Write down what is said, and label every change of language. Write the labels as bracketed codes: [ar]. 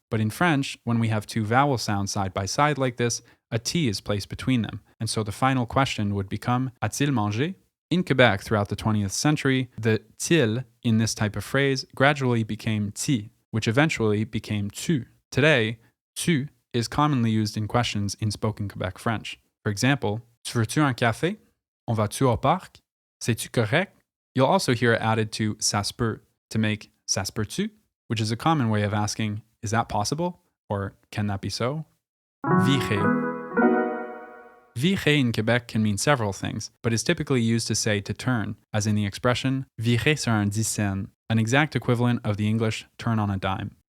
[en] But in French, when we have two vowel sounds side by side like this, a T is placed between them, and so the final question would become [fr] a-t-il mangé? [en] In Quebec throughout the 20th century, the til in this type of phrase gradually became ti, which eventually became tu. Today, tu is commonly used in questions in spoken Quebec French. For example, [fr] tu veux-tu un café? On va-tu au parc? C'est-tu correct? [en] You'll also hear it added to ça se peut to make ça se peut-tu, which is a common way of asking, is that possible? Or can that be so? Virer. Virer in Quebec can mean several things, but is typically used to say to turn, as in the expression [fr] virer sur un 10 cents, [en] an exact equivalent of the English turn on a dime.